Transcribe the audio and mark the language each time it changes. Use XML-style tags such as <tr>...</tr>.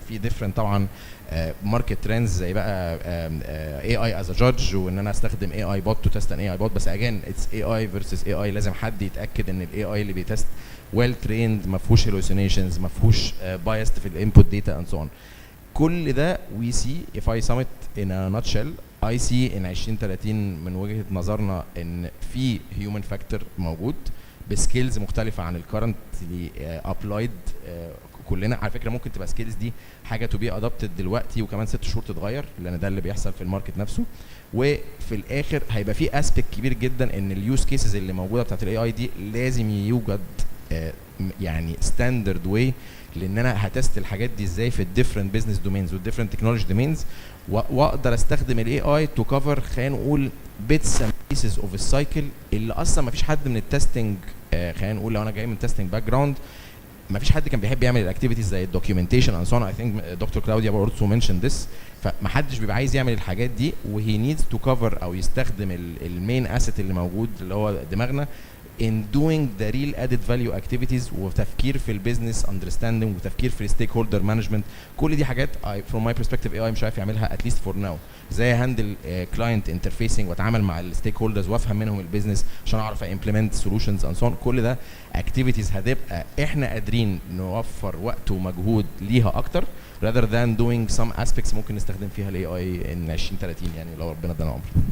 <ar>في ديفرنت طبعا ماركت ترندز زي بقى اي اي از ا جادج، وان انا استخدم اي اي بوت تو تيست ان اي اي بوت، بس اجين اتس اي اي فيرسز اي اي، لازم حد يتاكد ان الاي اي اللي بيتست ويل تريند، ما فيهوش هلوسينيشنز، ما فيهوش بايست في الانبوت داتا اند سو اون. كل ده</ar> <en>we see if I sum it in a nutshell I see in 2030</en> <ar>من وجهة نظرنا ان في</ar> <en>human factor</en> <ar>موجود بسكيلز مختلفة عن الكرنت applied. كلنا على فكرة ممكن تبقى سكيلز دي حاجة to be adopted دلوقتي وكمان 6 شهور تتغير، لان ده اللي بيحصل في الماركت نفسه. وفي الاخر هيبقى في اسبكت كبير جدا ان اليوز كيسز اللي موجودة بتاعت الاي اي دي لازم يوجد يعني ستاندرد واي لان انا هتست الحاجات دي ازاي في الديفرنت بزنس دومينز والديفرنت تكنولوجي دومينز، واقدر استخدم الاي اي تو كفر خلينا نقول بيتس اند بيسز اوف السايكل اللي اصلا ما فيش حد من التستنج خلينا نقول لو انا جاي من تستنج باك جراوند ما فيش حد كان بيحب يعمل الاكتيفيتيز زي الدوكيومنتيشن اند سو اون. اي ثينك دكتور كلاوديا برضه منشن ذس. فما حدش بيبقى عايز يعمل الحاجات دي وهي نيدز تو كفر او يستخدم المين اسيت اللي موجود اللي هو دماغنا</ar> <en>in doing the real added value activities</en> <ar>وتفكير في البيزنس understanding وتفكير في الستيك هولدر مانجمنت. كل دي حاجات</ar> <en>from my perspective</en> <ar>AI مش عارف يعملها</ar> <en>at least for now.</en> <ar>زي هاندل</ar> <en>client interfacing</en> <ar>واتعامل مع الستيك هولدرز وافهم منهم البيزنس عشان اعرف</ar> <en>implement solutions and so on.</en> <ar>كل ده activities هتبقى احنا قادرين نوفر وقت ومجهود ليها اكتر</ar> <en>rather than doing some aspects</en> <ar>ممكن نستخدم فيها ال AI</ar> <en>in 2030</en> <ar>يعني لو ربنا ادانا عمر.</ar>